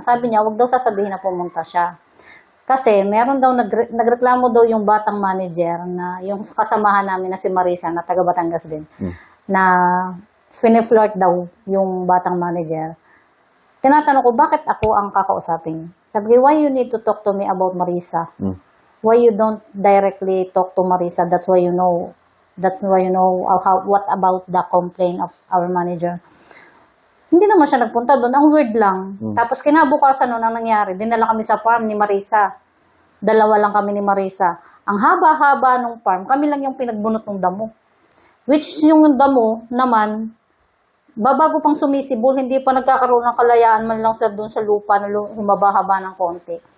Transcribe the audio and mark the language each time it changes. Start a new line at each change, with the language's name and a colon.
Filipino: Sabi niya, wag daw sasabihin na pumunta siya. Kasi meron daw nagreklamo daw yung batang manager na yung kasamahan namin na si Marisa na taga Batangas din na fine-flirt daw yung batang manager. Tinatanong ko, bakit ako ang kakausapin?
English: Sabi ko, why you need to talk to me about Marisa? Why you don't directly talk to Marisa? That's why you know what about the complaint of our manager.
Filipino: Hindi naman siya nagpunta doon. Ang weird lang. Tapos kinabukasan noon ang nangyari, dinala kami sa farm ni Marisa. 2 lang kami ni Marisa. Ang haba-haba ng farm, kami lang yung pinagbunot ng damo. Which is yung damo naman, babago pang sumisibol, hindi pa nagkakaroon ng kalayaan man lang doon sa lupa na humaba-haba ng konti.